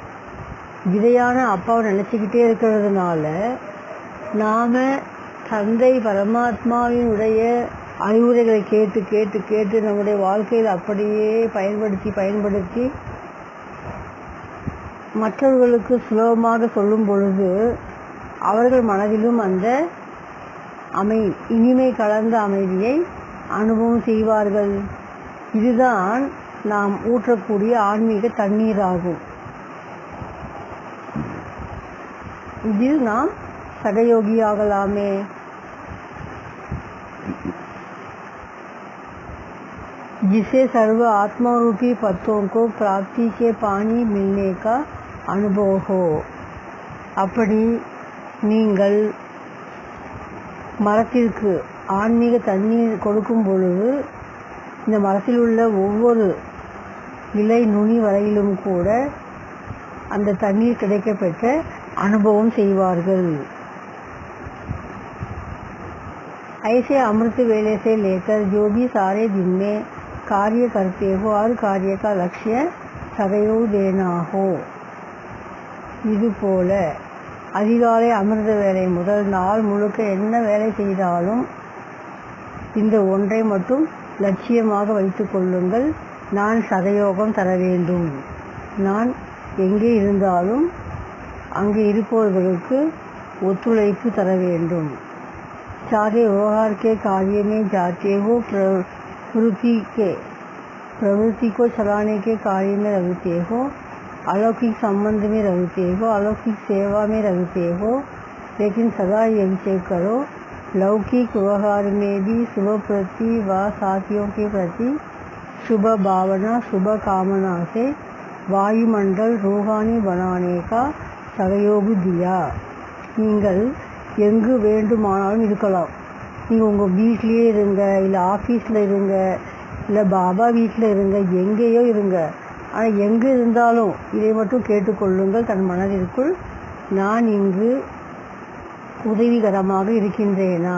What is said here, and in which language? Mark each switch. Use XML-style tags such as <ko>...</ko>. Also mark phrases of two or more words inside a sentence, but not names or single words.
<ta>விதையான அப்பாவை நினச்சிக்கிட்டே இருக்கிறதுனால நாம் தந்தை பரமாத்மாவினுடைய அறிவுரைகளை கேட்டு கேட்டு கேட்டு நம்முடைய வாழ்க்கையில் அப்படியே பயன்படுத்தி மற்றவர்களுக்கு சுலபமாக சொல்லும் பொழுது அவர்கள் மனதிலும் அந்த இனிமை கலந்த அமைதியை அனுபவம் செய்வார்கள். இதுதான் நாம் ஊற்றக்கூடிய ஆன்மீக தண்ணீர் ஆகும். இதில் நாம் சகயோகியாகலாமே.</ta> <hi>जिसे सर्व आत्मा रूपी पत्तों को प्राप्ति के पानी मिलने का अनुभव हो.</hi> <ta>அப்படி நீங்கள் மரத்திற்கு ஆன்மீக தண்ணீர் கொடுக்கும் பொழுது இந்த மரத்தில் உள்ள ஒவ்வொரு இலை நுனி வரையிலும் கூட அந்த தண்ணீர் கிடைக்கப்பெற்ற அனுபவம் செய்வார்கள்.</ta> <hi>ऐसे अमृत वेले से लेकर जो भी सारे दिन में कार्य करते हो और कार्य का लक्ष्य सहयोग देना हो.</hi> <ta>இதுபோல அதிகாலை அமிர்த வேலை முதல் நாள் முழுக்க என்ன வேலை செய்தாலும் இந்த ஒன்றை மட்டும் லட்சியமாக வைத்து கொள்ளுங்கள். நான் சகயோகம் தர வேண்டும். நான் எங்கே இருந்தாலும் அங்கே இருப்பவர்களுக்கு ஒத்துழைப்பு தர வேண்டும்.</ta> <hi>सारे व्यवहार के कार्य में जाते हो, प्रवृत्ति को चलाने के कार्य में रहते हो, अलौकिक संबंध में रहते हो, अलौकिक सेवा में रहते हो. लेकिन सदा ये विचार करो, लौकिक व्यवहार में भी शुभ प्रति व साथियों के प्रति शुभ भावना शुभ कामना से वायुमंडल रूहानी बनाने का सहयोग दिया.</hi> <ta>நீங்கள் எங்கு வேண்டுமானாலும் இருக்கலாம். நீங்கள் உங்கள் வீட்லேயே இருங்க, இல்லை ஆஃபீஸில் இருங்க, இல்லை பாபா வீட்டில் இருங்க, எங்கேயோ இருங்க. ஆனால் எங்கே இருந்தாலும் இதை மட்டும் கேட்டுக்கொள்ளுங்கள் தன் மனதிற்குள், நான் இங்கு உதவிகரமாக இருக்கின்றேனா?</ta>